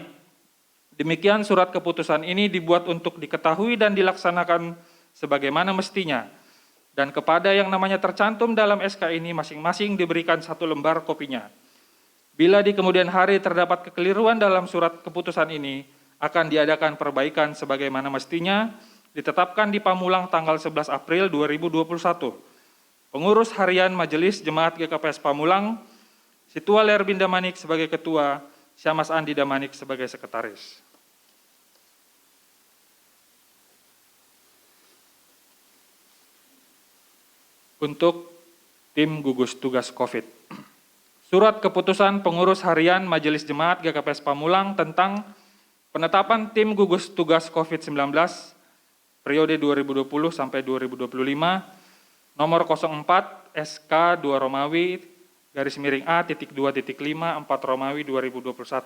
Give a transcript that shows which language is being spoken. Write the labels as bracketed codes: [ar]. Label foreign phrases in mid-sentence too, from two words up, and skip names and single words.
[id] Demikian surat keputusan ini dibuat untuk diketahui dan dilaksanakan sebagaimana mestinya, dan kepada yang namanya tercantum dalam SK ini masing-masing diberikan 1 lembar kopinya. Bila di kemudian hari terdapat kekeliruan dalam surat keputusan ini, akan diadakan perbaikan sebagaimana mestinya. Ditetapkan di Pamulang tanggal 11 April 2021. Pengurus harian Majelis Jemaat GKPS Pamulang, Situa Lerbin Damanik sebagai ketua, Syamas Andi Damanik sebagai sekretaris. Untuk tim gugus tugas COVID. Surat keputusan pengurus harian Majelis Jemaat GKPS Pamulang tentang penetapan tim gugus tugas COVID-19 periode 2020 sampai 2025, nomor 04 SK 2 Romawi A.2.5 4 Romawi 2021.